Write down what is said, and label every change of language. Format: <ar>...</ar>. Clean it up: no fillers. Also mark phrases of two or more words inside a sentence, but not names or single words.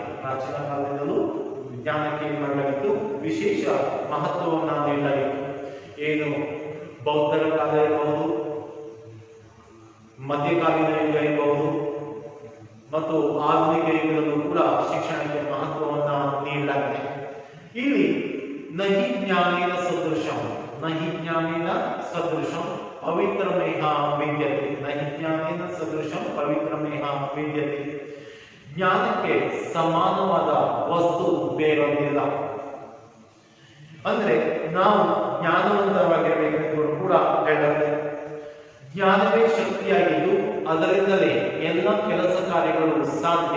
<kn>ಪ್ರಾಚೀನ ಕಾಲದಿಂದಲೂ ಜ್ಞಾನಕ್ಕೆ ಏನು ಮಾಡಲಾಗಿತ್ತು, ವಿಶೇಷ ಮಹತ್ವವನ್ನ ನೀಡಲಾಗಿತ್ತು. ಏನು ಬೌದ್ಧರ ಕಾಲ ಇರಬಹುದು, ಮಧ್ಯಕಾಲೀನ ಯುಗ ಇರಬಹುದು ಮತ್ತು ಆಧುನಿಕ ಯುಗದಲ್ಲೂ ಕೂಡ ಶಿಕ್ಷಣಕ್ಕೆ ಮಹತ್ವವನ್ನ ನೀಡಲಾಗಿದೆ.</kn> <sa>ಇಲ್ಲಿ ನಹಿ ಜ್ಞಾನೇನ ಸದೃಶಂ, ನಹಿ ಜ್ಞಾನೇನ ಸದೃಶಂ ಪವಿತ್ರಮೇಹ ವಿದ್ಯತೆ. ನಹಿ ಜ್ಞಾನೇನ ಸದೃಶಂ ಪವಿತ್ರಮೇಹ ವಿದ್ಯತೆ.</sa> <kn>ಜ್ಞಾನಕ್ಕೆ ಸಮಾನವಾದ ವಸ್ತು ಬೇರೊಂದಿಲ್ಲ. ಅಂದ್ರೆ ನಾವು ಜ್ಞಾನವಂತರಾಗಿರಬೇಕೆಂದು ಕೂಡ ಹೇಳುತ್ತೆ. ಜ್ಞಾನವೇ ಶಕ್ತಿಯಾಗಿದ್ದು ಅದರಿಂದಲೇ ಎಲ್ಲ ಕೆಲಸ ಕಾರ್ಯಗಳು ಸಾಧ್ಯ.</kn>